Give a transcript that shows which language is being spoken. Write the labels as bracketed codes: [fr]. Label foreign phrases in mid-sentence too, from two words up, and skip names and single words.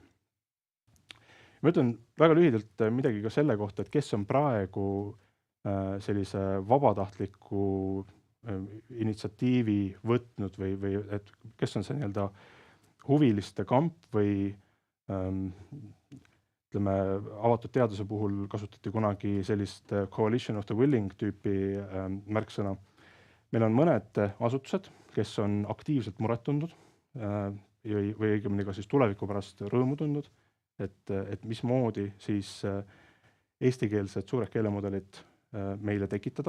[et] Ma ütlen väga lühidalt midagi ka selle kohta, et kes on praegu sellise vabatahtliku initsiatiivi võtnud või et kes on see huviliste kamp või avatud teaduse puhul kasutati kunagi sellist [en] coalition of the willing [et] tüüpi märksõna. Meil on mõned asutused, kes on aktiivselt muret tundnud või õigemini ka siis tuleviku pärast rõõmu tundnud et mismoodi siis eestikeelsed suured keelemudelid meile tekitada.